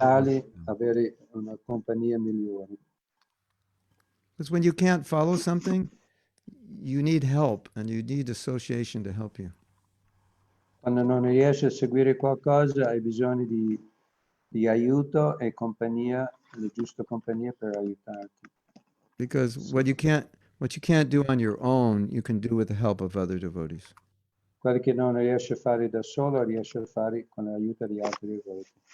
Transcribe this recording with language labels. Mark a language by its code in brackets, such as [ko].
[it] aiutarli a avere una compagnia migliore. [en] Because when you can't follow something, you need help, and you need association to help you. [it] Quando non riesci a seguire qualcosa, hai bisogno di aiuto e compagnia, la giusta compagnia per aiutarti. [en] Because what you can't do on your own, you can do with the help of other devotees. [it] Quello che non riesci a fare da solo, riesci a fare con l'aiuto di altri devoti.